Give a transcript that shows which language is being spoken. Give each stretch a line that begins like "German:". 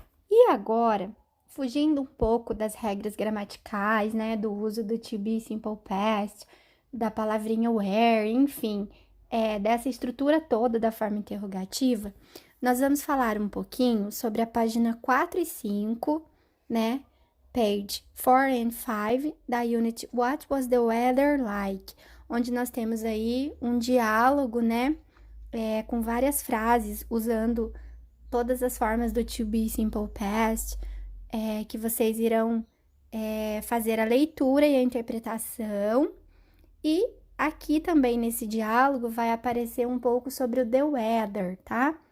Portuguese: E agora, fugindo um pouco das regras gramaticais, né? Do uso do to be simple past, da palavrinha where, enfim, dessa estrutura toda da forma interrogativa, nós vamos falar um pouquinho sobre a página 4 e 5, né?
English: Page 4 and 5 da unit What was the weather like?
Portuguese: Onde nós temos aí um diálogo, né? Com várias frases usando todas as formas do to be simple past, que vocês irão fazer a leitura e a interpretação. E aqui também nesse diálogo vai aparecer um pouco sobre o the weather, tá?